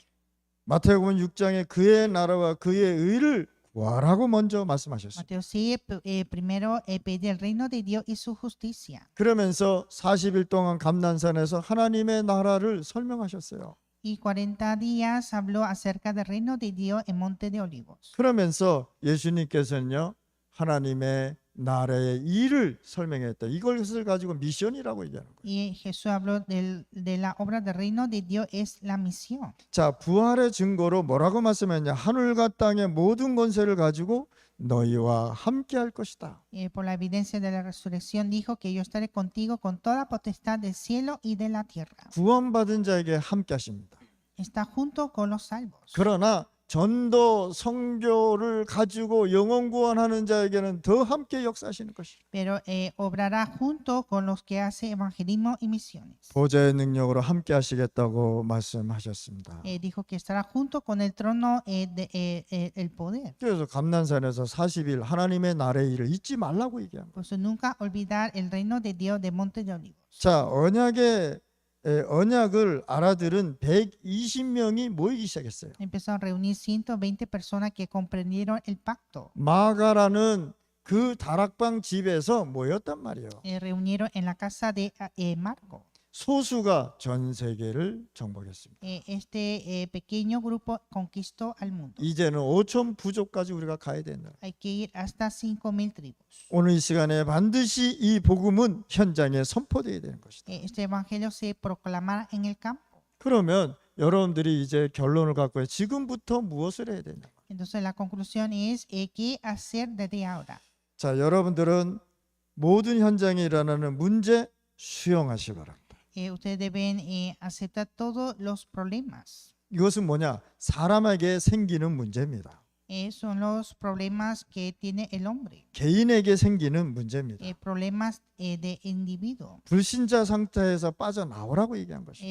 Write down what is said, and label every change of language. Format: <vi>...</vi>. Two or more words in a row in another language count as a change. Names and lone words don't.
<ko>마태복음 6장에 그의 나라와 그의 의를 구하라고 먼저 말씀하셨어요.</ko> <es>Mateo 6, primero pide el reino de Dios y su justicia.</es> <ko>그러면서 40일 동안 감난산에서 하나님의 나라를 설명하셨어요.</ko> <es>Y 40 días habló acerca del reino de Dios en Monte de Olivos.</es> <ko>그러면서 예수님께서는요, 하나님의 나라의 일을 설명했다. 이것을 가지고 미션이라고 얘기하는 거예요.</ko> <es>Y Jesús habló de la obra del reino de Dios es la misión.</es> <ko>자, 부활의 증거로 뭐라고 말씀했냐? 하늘과 땅의 모든 권세를 가지고 너희와 함께 할 것이다.</ko> <es>Por la evidencia de la resurrección dijo que yo estaré contigo con toda potestad del cielo y de la tierra.</es> <ko>구원받은 자에게 함께 하십니다.</ko> <es>Está junto con los salvos.</es> <ko>그러나 전도 성교를 가지고 영혼 구원하는 자에게는 더 함께 역사하시는 것이다.</ko> <es>Pero obrará junto con los que hace evangelismo y misiones.</es> <ko>보좌의 능력으로 함께 하시겠다고 말씀하셨습니다.</ko> <es>Dijo que estará junto con el trono el poder.</es> <ko>그래서 감난산에서 40일 하나님의 나라의 일을 잊지 말라고 얘기한 거예요.</ko> <es>Por eso nunca olvidar el reino de Dios de Monte de Olivos.</es> <ko>자, 언약을 알아들은 120명이 모이기 시작했어요.</ko> <es>Empezó a reunir 120 personas que comprendieron el pacto.</es> <ko>마가라는 그 다락방 집에서 모였단 말이에요.</ko> <es>Reunieron en la casa de Marco.</es> <ko>소수가 전 세계를 정복했습니다.</ko> <es>Este pequeño grupo conquistó al mundo.</es> <ko>이제는 5천 부족까지 우리가 가야 된다.</ko> <es>Hay que ir hasta 5,000 tribus.</es> <ko>오늘 이 시간에 반드시 이 복음은 현장에 선포되어야 되는 것이다.</ko> <es>Este evangelio se proclamará en el campo.</es> <ko>그러면 여러분들이 이제 결론을 갖고 지금부터 무엇을 해야 되냐?</ko> <es>Entonces la conclusión es qué hacer desde ahora.</es> <ko>자, 여러분들은 모든 현장에 일어나는 문제 수용하시 바랍니다.</ko> <es>Ustedes deben aceptar todos los problemas.</es> <ko>이것은 뭐냐? 사람에게 생기는 문제입니다.</ko> <es>Son los problemas que tiene el hombre.</es> <ko>개인에게 생기는 문제입니다.</ko> <es>Problemas de individuo.</es> <ko>불신자 상태에서 빠져나오라고 얘기한 것입니다.</ko>